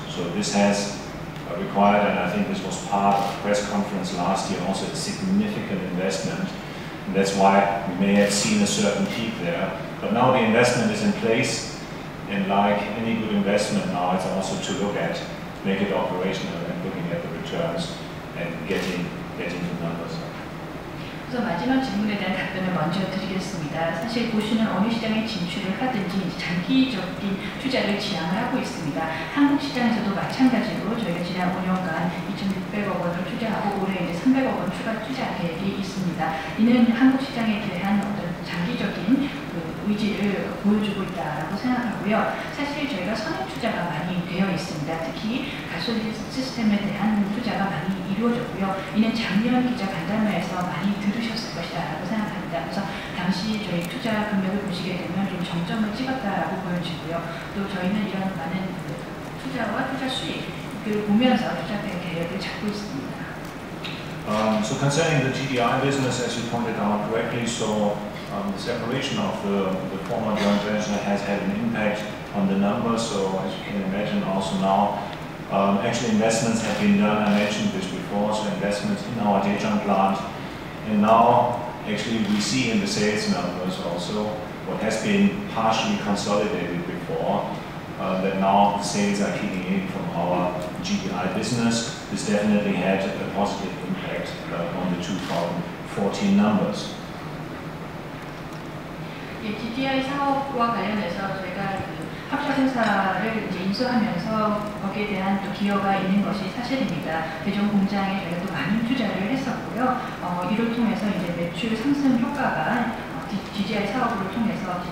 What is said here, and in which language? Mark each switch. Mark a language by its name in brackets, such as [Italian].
[English] So this has required, and I think this was part of the press conference last year, also a significant investment. And that's why we may have seen a certain peak there. But now the investment is in place, and like any good investment now, it's also to look at, make it operational, and looking at the returns and getting the numbers. [Korean] 그래서 마지막 질문에 대한 답변을 먼저 드리겠습니다. 사실 보시는 어느 시장에 진출을 하든지 장기적인 투자를 지향을 하고 있습니다. 한국 시장에서도 마찬가지로 저희가 지난 5년간 2,600억 원을 투자하고 올해 이제 300억 원 추가 투자 계획이 있습니다. 이는 한국 시장에 대한 어떤 장기적인 의지를 보여주고 있다고 생각하고요. 사실 저희가 선행 투자가 많이 되어 있습니다. 특히 가솔린 시스템에 대한 투자가 많이 이루어졌고요. 이는 작년 기자 간담회에서 많이 들으셨을 것이다 라고 생각합니다. 그래서 당시 저희 투자 금액을 보시게 되면 좀 정점을 찍었다라고 보여지고요. 또 저희는 이런 많은 투자와 투자 수익을 보면서 투자 계획을 잡고 있습니다. [English] So concerning the GDI business, as you pointed out correctly, so the separation of the former joint venture has had an impact on the numbers. So as you can imagine, also now, actually investments have been done. I mentioned this before. So investments in our Daejeon plant, and now actually we see in the sales numbers also what has been partially consolidated before. That now the sales are kicking in from our GDI business. This definitely had a positive impact on the 2014 numbers. [Korean] 예, GDI 사업과 관련해서 저희가 합작회사를 이제 인수하면서 거기에 대한 또 기여가 있는 것이 사실입니다. 대전 공장에 저희가 또 많은 투자를 했었고요. 이를 통해서 이제 매출 상승 효과가 GDI 사업을 통해서